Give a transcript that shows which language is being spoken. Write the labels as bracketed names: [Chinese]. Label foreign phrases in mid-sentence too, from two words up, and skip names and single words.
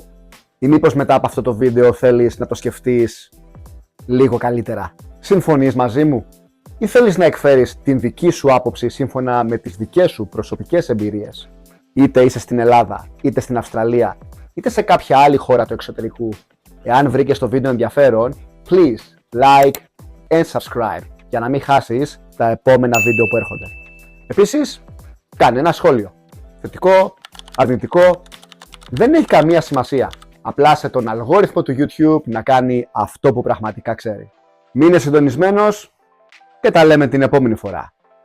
[Greek] Ή μήπως μετά από αυτό το βίντεο θέλεις να το σκεφτείς λίγο καλύτερα? Συμφωνείς μαζί μου? Ή θέλεις να εκφέρεις την δική σου άποψη σύμφωνα με τις δικές σου προσωπικές εμπειρίες? Είτε είσαι στην Ελλάδα, είτε στην Αυστραλία, είτε σε κάποια άλλη χώρα του εξωτερικού. Εάν βρήκες το βίντεο ενδιαφέρον, [English] please like and subscribe [Greek] για να μην χάσεις τα επόμενα βίντεο που έρχονται. Επίσης, κάνε ένα σχόλιο. Θετικό, αρνητικό, δεν έχει καμία σημασία. Απλά σε τον αλγόριθμο του YouTube να κάνει αυτό που πραγματικά ξέρει. Μείνε συντονισμένος και τα λέμε την επόμενη φορά.